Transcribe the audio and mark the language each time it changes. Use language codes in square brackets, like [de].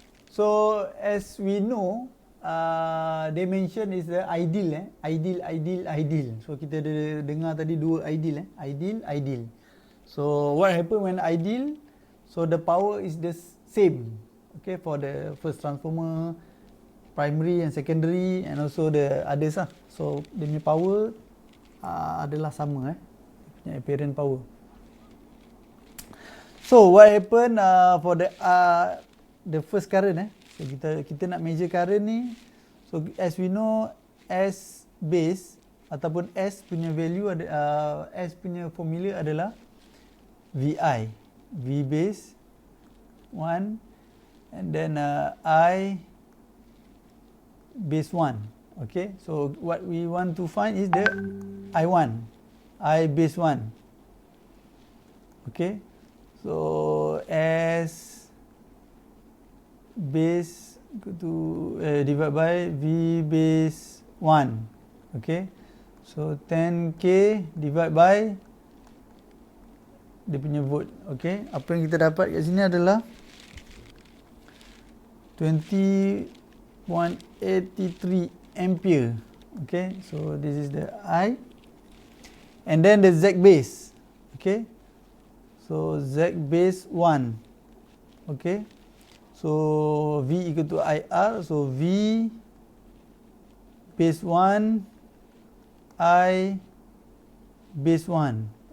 [en] So as we know, they mention is the ideal, ideal. [ms] So kita dengar tadi dua ideal, ideal. [en] So what happen when ideal? So the power is the same, okay, for the first transformer, primary and secondary, and also the others lah. [ms] So dia punya power adalah sama, punya apparent power. [en] So what happen for the first current, so [ms] kita nak measure current ni. [en] So as we know, S base [ms] ataupun S punya value S punya formula adalah [en] VI, V base 1, and then I base 1. Okay, so what we want to find is the I1, I base 1. Okay, so S base to divide by V base 1. Okay, so 10K divide by [ms] dia punya volt. Okay, apa yang kita dapat kat sini adalah 20.83 ampere. [en] Okay, so this is the I, and then the Z base. Okay, so Z base 1. Okay, so V equal to IR, so V base 1, I base 1.